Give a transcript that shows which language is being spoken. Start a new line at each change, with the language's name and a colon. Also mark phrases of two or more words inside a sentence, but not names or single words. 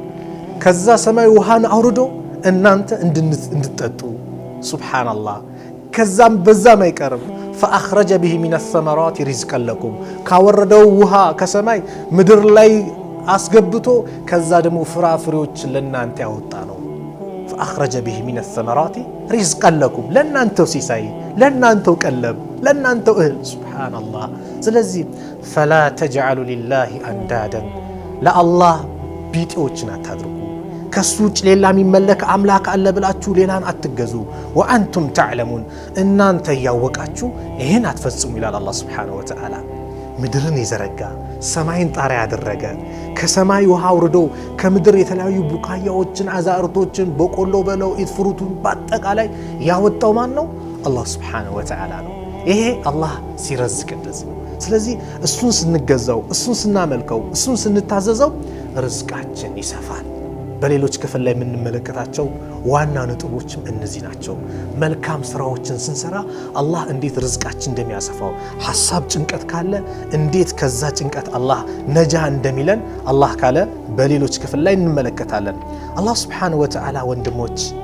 Amharic: ከዛ ሰማይ ውሃን አውርዶ እናንተ እንድትጠጡ። ሱብሓነላህ። ከዛም በዛም አይቀርም
Arabic: فأخرج به من الثمرات رزقا لكم
Amharic: ካወረደው ውሃ ከሰማይ ምድር ላይ አስገብቶ ከዛ ደግሞ ፍራፍሬዎች ለናንተ ያወጣ ነው።
Arabic: فأخرج به من الثمرات رزقا لكم
Amharic: ለናንተው ሲሳይ፣ ለናንተው ቀለብ፣ ለናንተው እህል።
Arabic: سبحان الله። ስለዚህ فلا تجعلوا لله اندادا
Amharic: ለአላህ ቢጤዎችን አታድርጉ። ከሱ ውጭ ሌላ የሚመለክ አምላክ አለ ብላችሁ ሌላን አትገዙ።
Arabic: وأنتم تعلمون
Amharic: እናንተ ያወቃችሁ ይሄን አትፈጽሙ ይላል አላህ
Arabic: سبحانه وتعالى።
Amharic: ምድርን ይዘረጋ ሰማይን ጣሪያ ያደረገ ከሰማይ ውሃ አውርዶ ከምድር የተለያዩ ቡቃያዎችን አዛርቶችን በቆሎ በለው ኢትፍሩቱን በአጠቃላይ ያወጣው ማን ነው? አላህ
Arabic: سبحانه وتعالى
Amharic: ነው። ይሄ አላህ ሲረዝቅ እንደዚህ ነው። ስለዚህ እሱን ስንገዛው፣ እሱን ስናመልከው፣ እሱን ስንታዘዘው ርዝቃችን ይሰፋል። በሌሎች ክፍል ላይ የምንመለከታቸው ዋና ነጥቦችም እነዚህ ናቸው። መልካም ስራዎችን ስንሰራ አላህ እንዴት ርዝቃችን እንደሚያሰፋው፣ ሐሳብ ጭንቀት ካለ እንዴት ከዛ ጭንቀት አላህ ነጃ እንደሚለን አላህ ካለ በሌሎች ክፍል ላይ እንመለከታለን። አላህ
Arabic: سبحانه وتعالى
Amharic: ወንድሞች